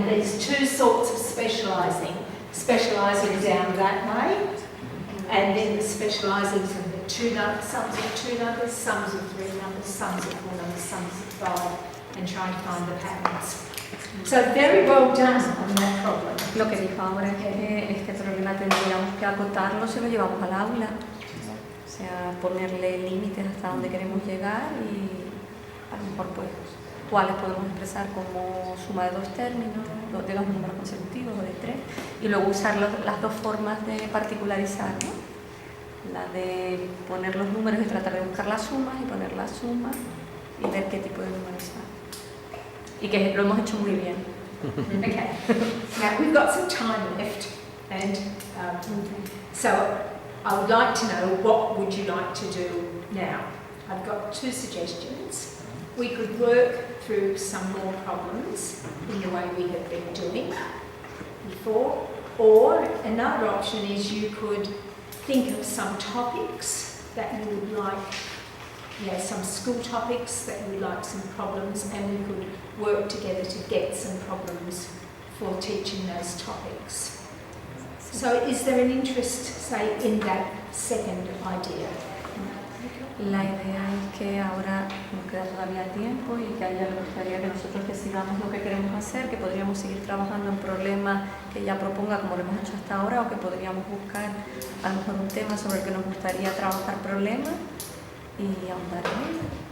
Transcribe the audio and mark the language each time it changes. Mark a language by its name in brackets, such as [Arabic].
[English] And there's 2 sorts of specialising down that way, and then the specialising from the sums of 2 numbers, sums of 3 numbers, sums of 4 numbers, sums of 5, and trying to find the patterns. So very well done on that problem. [Spanish] Lo que dijo ahora es que este problema tendríamos que acotarlo si lo llevamos al aula. O sea, ponerle límites hasta donde queremos llegar y a lo mejor pues cuáles podemos expresar como suma de 2 términos, de 2 números consecutivos o de 3, y luego usar las 2 formas de particularizar, ¿no? La de poner los números y tratar de buscar las sumas, y poner la suma y ver qué tipo de números hay. Y que lo hemos hecho muy bien. [English] Okay. Now we've got some time left, and so I would like to know, what would you like to do now? I've got 2 suggestions. We could work through some more problems in the way we have been doing before, or another option is you could think of some topics that you would like, you know, some school topics that you would like some problems, and we could work together to get some problems for teaching those topics. So is there an interest, say, in that second idea? [Spanish] La idea es que ahora nos queda todavía tiempo y que a ella le gustaría que nosotros decidamos lo que queremos hacer, que podríamos seguir trabajando en problemas que ella proponga como lo hemos hecho hasta ahora, o que podríamos buscar a lo mejor un tema sobre el que nos gustaría trabajar problemas y ahondar en ello.